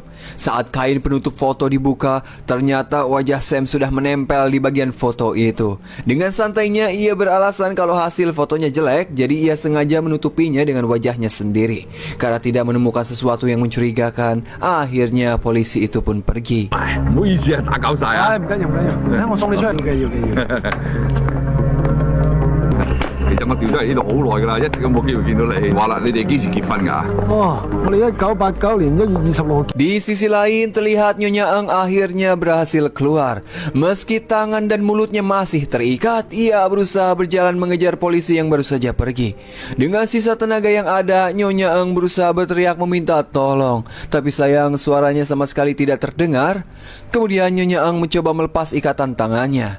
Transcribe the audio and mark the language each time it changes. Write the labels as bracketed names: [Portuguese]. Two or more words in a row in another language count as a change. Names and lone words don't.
[Indonesian] Saat kain penutup foto dibuka, ternyata wajah Sam sudah menempel di bagian foto itu. Dengan santainya ia beralasan kalau hasil fotonya jelek, jadi ia sengaja menutupinya dengan wajahnya sendiri. Karena tidak menemukan sesuatu yang mencurigakan, akhirnya polisi itu pun pergi. [Cantonese] 唔好意思啊，打攪晒啊！唔緊要，嚟我送你出去。要嘅。其實我調咗嚟呢度好耐㗎啦，一直都冇機會見到你。話啦，你哋幾時結婚㗎？哦，我哋1989年1月26 [Indonesian] Di sisi lain, terlihat Nyonya Eng akhirnya berhasil keluar. Meski tangan dan mulutnya masih terikat, ia berusaha berjalan mengejar polisi yang baru saja pergi. Dengan sisa tenaga yang ada, Nyonya Eng berusaha berteriak meminta tolong. Tapi sayang, suaranya sama sekali tidak terdengar. Kemudian Nyonya Eng mencoba melepas ikatan tangannya.